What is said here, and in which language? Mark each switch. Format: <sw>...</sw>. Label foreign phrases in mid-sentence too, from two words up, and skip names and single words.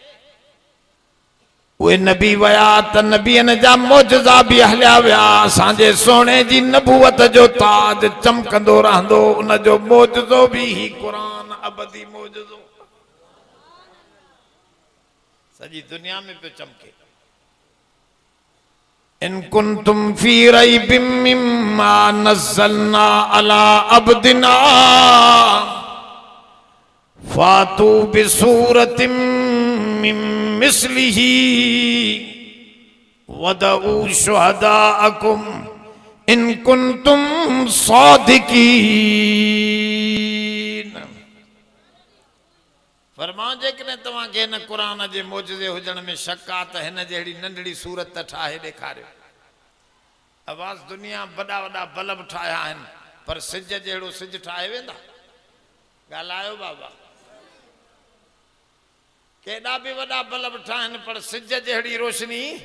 <sd>उहे नबी वया त नबियनि जा मौजज़ा बि हलिया विया। असांजे सोने जी नबूवत जो ताज चमकंदो रहंदो, उन जो मौजज़ो बि ही क़ुरान अबदी मौजज़ो सॼी दुनिया में पियो चमके।</sd> <ar>إن كنتم في ريب مما نزلنا على عبدنا فأتوا بسورة من مثله وادعوا شهداءكم إن كنتم صادقين.</ar> <sd>फरमाओ जेकॾहिं तव्हांखे हिन क़ुरान जे मौजज़े हुजण में शक आहे त हिन जहिड़ी नंढड़ी सूरत ठाहे ॾेखारियो। आवाज़ दुनिया वॾा वॾा बल्ब ठाहिया आहिनि पर सिज जहिड़ो सिज ठाहे वेंदा? ॻाल्हायो बाबा। केॾा बि वॾा बल्ब ठाहिनि पर सिज जहिड़ी रोशनी।</sd>